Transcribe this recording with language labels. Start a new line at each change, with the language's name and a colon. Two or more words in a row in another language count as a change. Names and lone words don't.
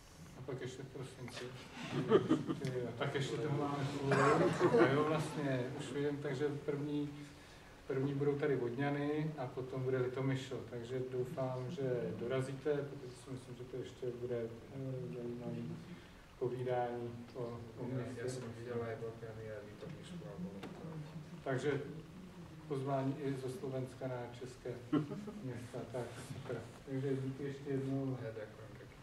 Czech: a pak ještě v prosinci. Tak ještě toho máme půl. A jo, vlastně už vím, takže první budou tady Vodňany a potom bude Litomyšl, takže doufám, že dorazíte, protože si myslím, že to ještě bude zajímavý povídání o městě.
Slovak: Ja som videl aj Vodňany a Litomyšľu a bolo to.
Czech: Takže pozvání i zo Slovenska na české města, tak super. Takže díky ještě jednou.
Slovak: Ja ďakujem.